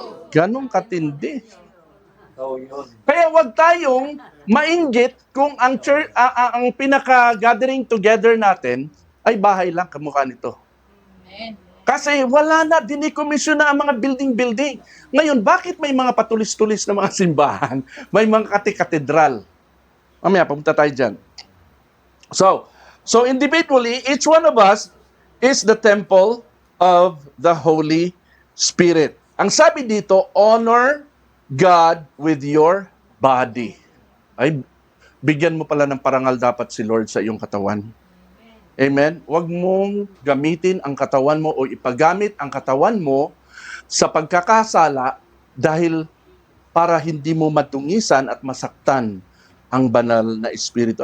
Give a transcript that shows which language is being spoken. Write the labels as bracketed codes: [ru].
[tl] Ganong katindi. Kaya wag tayong mainggit kung ang church, ang pinaka-gathering together natin ay bahay lang kamukha nito. Kasi wala na, dinikomisyon na ang mga building-building. Ngayon, bakit may mga patulis-tulis na mga simbahan? May mga katedral. Mamaya, papunta tayo dyan. [en] So individually, each one of us is the temple of the Holy Spirit. [tl] Ang sabi dito, [en] honor God with your body. [tl] Ay, bigyan mo pala ng parangal dapat si Lord sa iyong katawan. Amen? Huwag mong gamitin ang katawan mo o ipagamit ang katawan mo sa pagkakasala dahil para hindi mo matungisan at masaktan ang banal na Espiritu.